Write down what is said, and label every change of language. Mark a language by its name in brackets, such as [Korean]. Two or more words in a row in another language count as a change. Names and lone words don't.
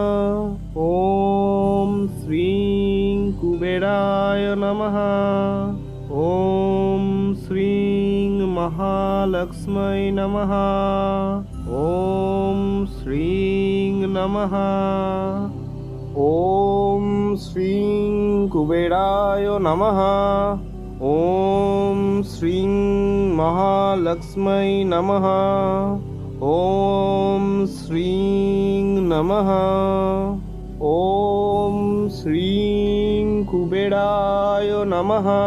[Sanskrit] ॐ श्रीं कुबेराय नमः। ॐ श्रीं महालक्ष्म्यै नमः। ॐ श्रीं नमः। ॐ শ্রীং কুবেরায় নমঃ। ওম শ্রীং মহালক্ষ্মী নমঃ। ওম শ্রীং নমঃ। ওম শ্রীং কুবেরায় নমঃ।